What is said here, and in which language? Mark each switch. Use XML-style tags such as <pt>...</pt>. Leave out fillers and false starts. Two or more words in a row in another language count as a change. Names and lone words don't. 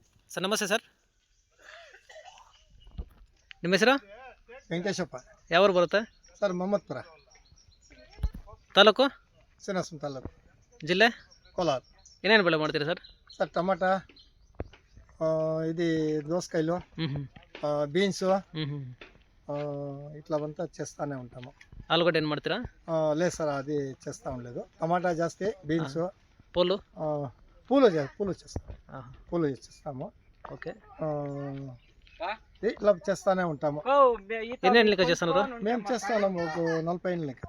<kn>ಸರ್ ನಮಸ್ತೆ ಸರ್. ನಿಮ್ಮ ಹೆಸರು? ವೆಂಕಟೇಶಪ್ಪ. ಯಾವ ಊರು ಬರುತ್ತೆ ಸರ್ ಮೊಹಮ್ಮದ್ಪುರ ತಾಲೂಕು? ಶ್ರೀನಿವಾಸ ತಾಲೂಕು, ಜಿಲ್ಲೆ? ಕೋಲಾರ. ಏನೇನು ಬೆಳೆ ಮಾಡ್ತೀರಾ ಸರ್? ಸರ್ ಟಮಾಟ,</kn> <te>ఇది దోసకాయలు, బీన్స్ ఇట్లా అంతా చేస్తూనే ఉంటాము.</te> <kn>ఆలుగడ్డ ಏನು ಮಾಡ್ತೀರಾ?</kn> <te>లేదు సార్, అది చేస్తూ ఉండలేదు. టమాటా జాస్తి, బీన్స్, పూలు పూలు చేస్తాము. ఓకే, ఇట్లా చేస్తూనే ఉంటాము. ఎన్ని ఏళ్ళ లెక్క చేస్తున్నారు? మేము చేస్తున్నాము ఒక 40 ఏళ్ళ లెక్క.</te>